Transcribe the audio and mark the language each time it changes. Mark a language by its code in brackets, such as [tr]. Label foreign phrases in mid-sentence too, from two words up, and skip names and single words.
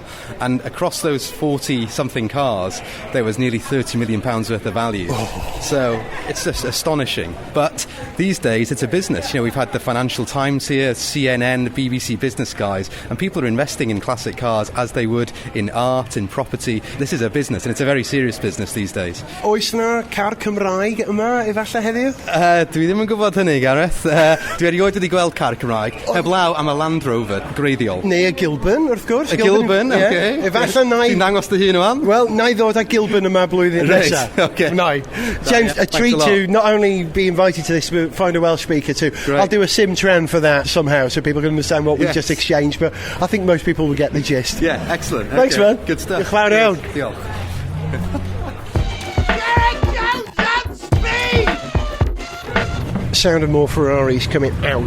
[en] And across those 40-something cars, there was nearly £30 million worth of value. So it's just astonishing. But these days, it's a business. You know, we've had the Financial Times here, CNN, BBC Business guys, and people are investing in classic cars as they would in art, in property. This is a business, and it's a very serious business these days. [cy] Oes na car Cymraeg yma, efallai heddiw? Dwi ddim yn gwybod hynny, Gareth. Dwi erioed wedi gweld car Cymraeg. Heblaw am y Land Rover greiddiol. Neu y Gilbern, wrth gwrs. Y Gilbern, ie. [en] okay. [cy] Efallai nai... Ti'n dangos dy hun o'n? Well, na I ddod â Gilbern yma blwyddyn [en] Right, [cy] nesaf. [en] okay. No. James, yeah, a treat thanks a to not only be invited to this, but find a Welsh speaker too. Great. I'll do a sim-tran for that somehow, so people can understand what we've Yes. just exchanged, but I think most people will get the gist. Yeah, excellent. Thanks, Okay. man. Good stuff. Glad out. [cy] Diolch. [en] Sound of more Ferraris coming out.